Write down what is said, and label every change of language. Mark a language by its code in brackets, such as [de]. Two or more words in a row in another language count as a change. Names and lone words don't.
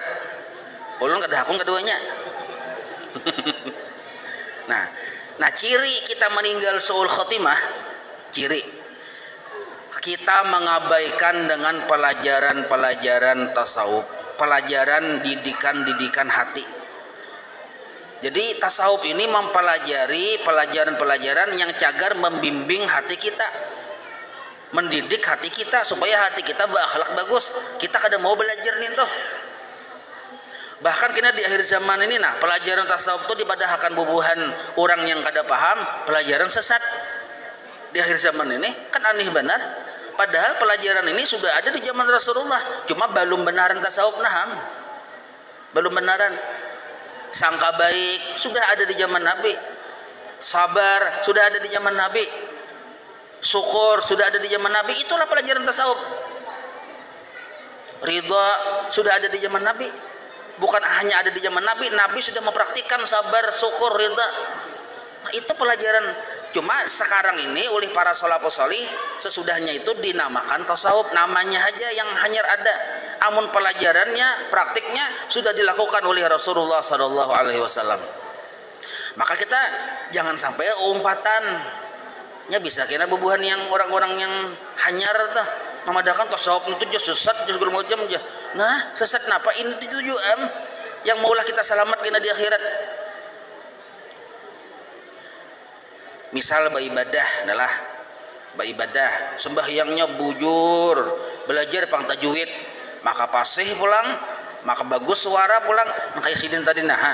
[bjn] Ulun kada hakun keduanya. Nah, ciri kita meninggal su'ul khatimah, ciri kita mengabaikan dengan pelajaran-pelajaran tasawuf, pelajaran didikan-didikan hati. Jadi tasawuf ini mempelajari pelajaran-pelajaran yang cagar membimbing hati kita, mendidik hati kita supaya hati kita berakhlak bagus. Kita kada mau belajar nih tuh. Bahkan kena di akhir zaman ini nah, pelajaran tasawuf itu dipadahkan bubuhan orang yang kada paham, pelajaran sesat. Di akhir zaman ini kan aneh benar. Padahal pelajaran ini sudah ada di zaman Rasulullah, cuma belum benaran tasawuf naham. Belum benaran. Sangka baik sudah ada di zaman Nabi. Sabar sudah ada di zaman Nabi. Syukur sudah ada di zaman Nabi. Itulah pelajaran tasawuf. Ridha sudah ada di zaman Nabi. Bukan hanya ada di zaman Nabi, Nabi sudah mempraktikkan sabar, syukur, ridha. Nah, itu pelajaran. Cuma sekarang ini oleh para salafus salih sesudahnya itu dinamakan tasawuf, namanya aja yang hanya ada. Amun pelajarannya, praktiknya sudah dilakukan oleh Rasulullah [ar] صلى الله عليه وسلم. [bjn] Maka kita jangan sampai umpatan. Ya bisa kena bubuhan yang orang-orang yang hanyar tuh memadahkan tasawuf itu je sesat je segala macam je. Nah, sesat napa? Ini tujuan yang maulah kita selamat kena di akhirat. Misal beribadah adalah beribadah, sembahyangnya bujur, belajar pang tajwid, maka fasih pulang, maka bagus suara pulang, maka sidin tadi nahan.